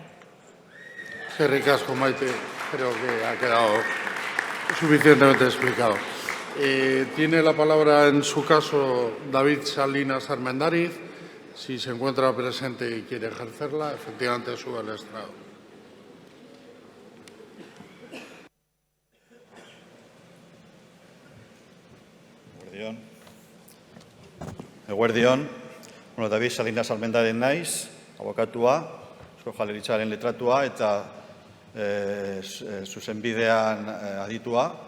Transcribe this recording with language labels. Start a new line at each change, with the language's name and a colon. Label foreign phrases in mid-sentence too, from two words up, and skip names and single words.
Spanish: Qué ricasco, Maite. Creo que ha quedado suficientemente explicado. Tiene la palabra, en su caso, David Salinas Armendáriz. Si se encuentra presente y quiere ejercerla, efectivamente sube al estrado.
Basque: Eguerdion, David Salinas Armendáriz naiz, abokatua, Eusko Jaurlaritzaren letratua eta zuzenbidean aditua.